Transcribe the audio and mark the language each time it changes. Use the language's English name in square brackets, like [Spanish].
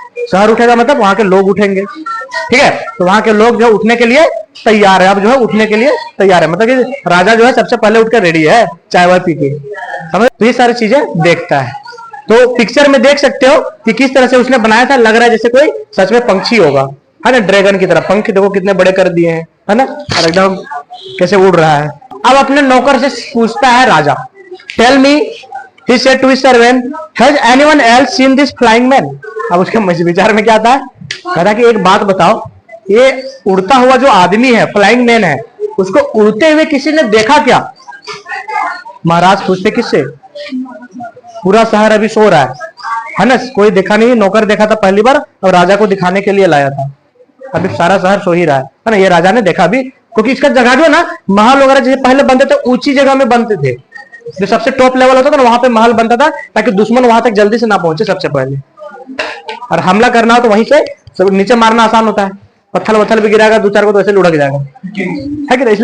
[Hindi] शहर उठेगा मतलब वहां के लोग उठेंगे, ठीक है। तो वहां के लोग जो उठने के लिए तैयार है, अब जो है उठने के लिए तैयार है, मतलब कि राजा जो है सबसे पहले उठकर रेडी है चाय वाय पी के, समझ। तो ये सारी चीजें देखता है। तो पिक्चर में देख सकते हो कि किस तरह से उसने बनाया था, लग रहा है जैसे कोई सच में पंछी होगा, है ना, ड्रैगन की तरह। पंख देखो कितने बड़े कर दिए हैं, है ना, और एकदम कैसे उड़ रहा है। अब अपने नौकर से पूछता है राजा, [English] Tell me, he said to his servant, has anyone else seen this flying man? [Hindi] अब उसके विचार में क्या आता है, कहता कि एक बात बताओ, ये उड़ता हुआ जो आदमी है, फ्लाइंग मैन है, उसको उड़ते हुए किसी ने देखा क्या? महाराज पूछते किससे, पूरा शहर अभी सो रहा है ना, कोई देखा नहीं। नौकर देखा था पहली बार और राजा को दिखाने के लिए लाया था, अभी सारा शहर सो ही रहा है ना। ये राजा ने देखा भी, क्योंकि इसका जगह जो है ना, महल वगैरह जैसे पहले बनते थे ऊंची जगह में बनते थे, जो सबसे टॉप लेवल होता था ना वहां पे महल बनता था, ताकि दुश्मन वहां तक जल्दी से ना पहुंचे सबसे पहले, और हमला करना हो तो वहीं से सब नीचे मारना आसान होता है, पत्थर वत्थर भी गिराएगा दो चार को तो ऐसे लुढ़क जाएगा, है कि नहीं।